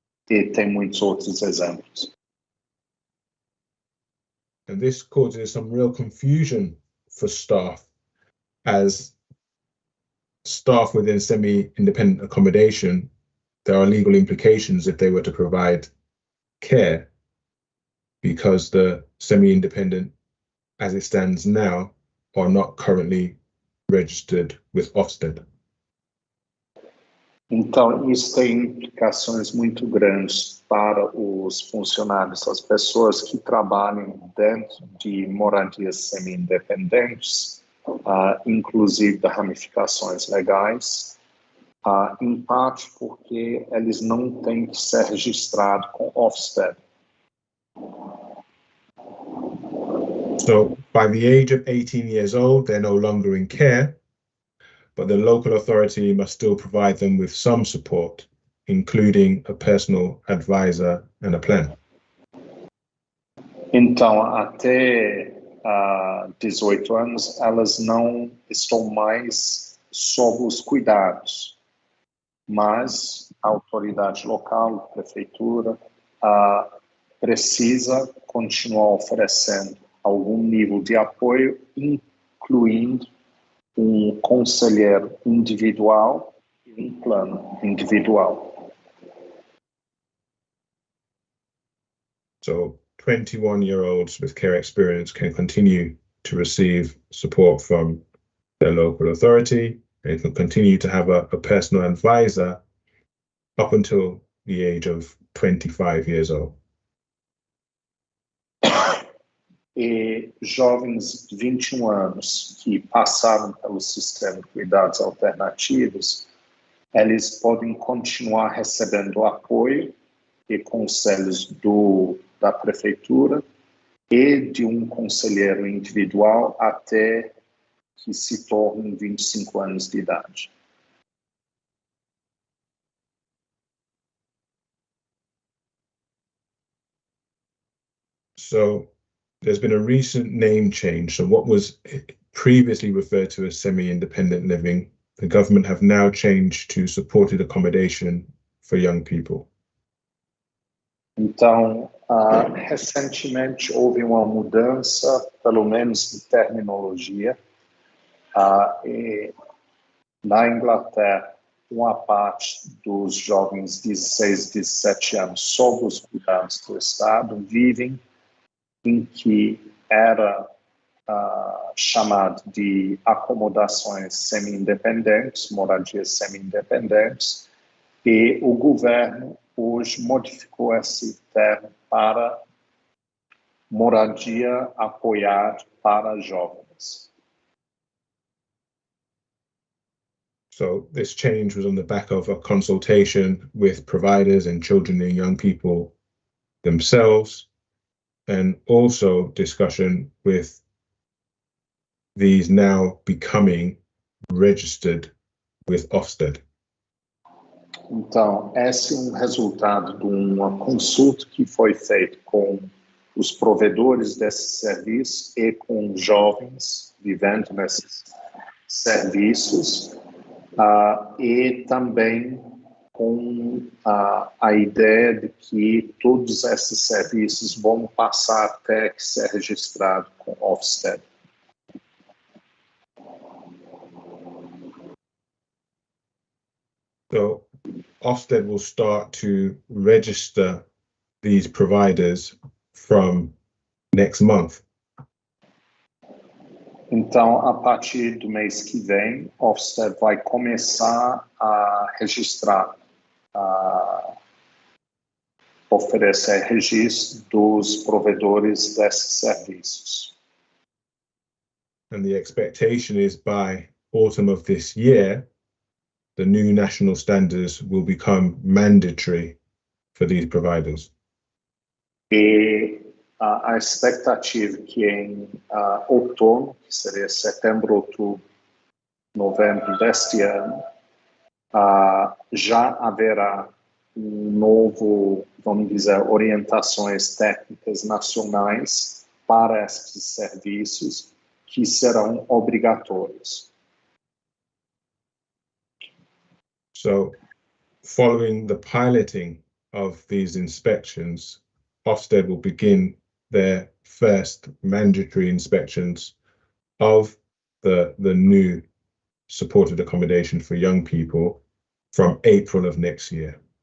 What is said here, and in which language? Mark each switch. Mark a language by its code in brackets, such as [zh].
[pt] E tem muitos outros exemplos. [en] And this causes some real confusion for staff, as staff within semi-independent accommodation, there are legal implications if they were to provide care, because the semi-independent, as it stands now, are not currently registered with Ofsted. [pt] Então, isso tem implicações muito grandes para os funcionários, as pessoas que trabalham dentro de moradias semi-independentes, inclusive de ramificações legais, em parte porque eles não têm que ser registrados com Ofsted. [en] So by the age of 18 years old, they're no longer in care, but the local authority must still provide them with some support, including a personal advisor and a plan. [pt] Então, até 18 anos, elas não estão mais sob os cuidados, mas a autoridade local, a prefeitura, precisa continuar oferecendo algum nível de apoio, incluindo conselheiro individual e plano individual. [en] So 21-year-olds with care experience can continue to receive support from their local authority. They can continue to have a personal advisor up until the age of 25 years old. [pt] E jovens de 21 anos que passaram pelo sistema de cuidados alternativos, eles podem continuar recebendo apoio e conselhos da prefeitura e de um conselheiro individual até que se tornem 25 anos de idade. [en] So there's been a recent name change. So what was previously referred to as semi-independent living, the government have now changed to supported accommodation for young people. [pt] Então, recentemente houve uma mudança, pelo menos de terminologia. E na Inglaterra, uma parte dos jovens de 16, 17 anos sob os cuidados do Estado vivem em que era chamado de acomodações semi-independentes, moradias semi-independentes, e o governo hoje modificou esse termo para moradia apoiada para jovens. [en] So this change was on the back of a consultation with providers and children and young people themselves, and also discussion with these now becoming registered with Ofsted. [pt] Então, esse é um resultado de uma consulta que foi feita com os provedores desses serviços e com jovens vivendo nesses serviços, e também com a ideia de que todos esses serviços vão passar a ter que ser registrado com Ofsted. [en] So Ofsted will start to register these providers from next month. [pt] Então, a partir do mês que vem, Ofsted vai começar a registrar, oferecer registro dos provedores desses serviços. [en] And the expectation is by autumn of this year, the new national standards will become mandatory for these providers. [pt] E a expectativa que em outono, que seria setembro, outubro, novembro deste ano, já haverá novo, vamos dizer, orientações técnicas nacionais para estes serviços que serão obrigatórios. [en] So following the piloting of these inspections, Ofsted will begin their first mandatory inspections of the new supported accommodation for young people from April of next year.